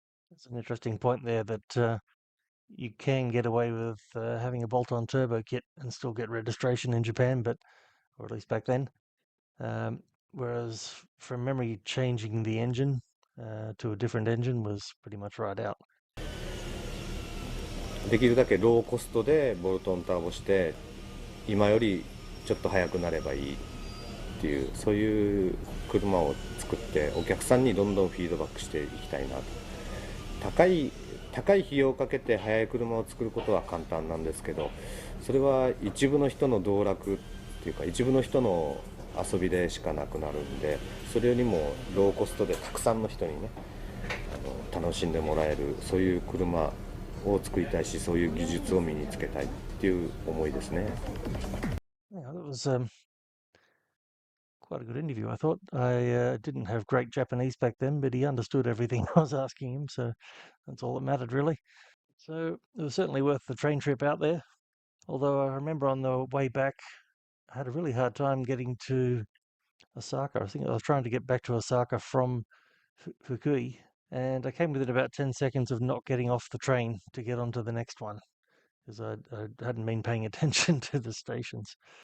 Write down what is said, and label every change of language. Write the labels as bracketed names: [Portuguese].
[English] That's an interesting point there that you can get away with having a bolt-on turbo kit and still get registration in Japan, or at least back then. Whereas from memory, changing the engine to a different engine was pretty much right out. [Japanese] できるだけローコストでボルトンターボして今よりちょっと速くなればいいっていう、そういう車を作ってお客さんにどんどんフィードバックしていきたいなと。高い費用をかけて速い車を作ることは簡単なんですけど、それは一部の人の道楽っていうか一部の人の遊びでしかなくなるんで、それよりもローコストでたくさんの人にね楽しんでもらえる、そういう車を作りたいし、そういう技術を身につけたいっていう思いですね。 [English] Yeah, that was quite a good interview, I thought. I didn't have great Japanese back then, but he understood everything I was asking him, so that's all that mattered, really. So it was certainly worth the train trip out there. Although I remember on the way back, I had a really hard time getting to Osaka. I think I was trying to get back to Osaka from Fukui, and I came within about 10 seconds of not getting off the train to get onto the next one because I hadn't been paying attention to the stations.